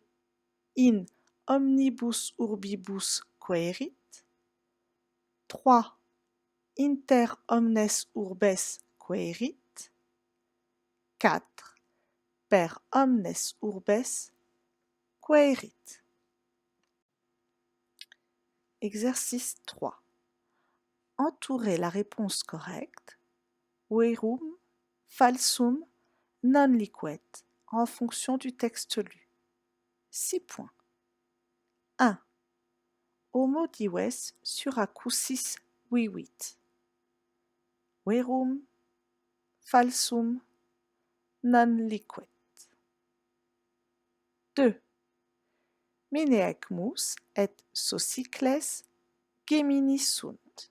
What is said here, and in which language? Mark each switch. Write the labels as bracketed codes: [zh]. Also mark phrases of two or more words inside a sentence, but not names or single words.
[la] In omnibus urbibus quaerit. 3. Inter omnes urbes quaerit. 4. Per omnes urbes quaerit. [fr] Exercice 3. Entourez la réponse correcte, [la] verum, falsum, non liquet, [fr] en fonction du texte lu. 6 points. 1. [la] Homo dives suracousis vivit. Verum, falsum, non liquet. 2. Menaecmus et Socycles Gemini sunt.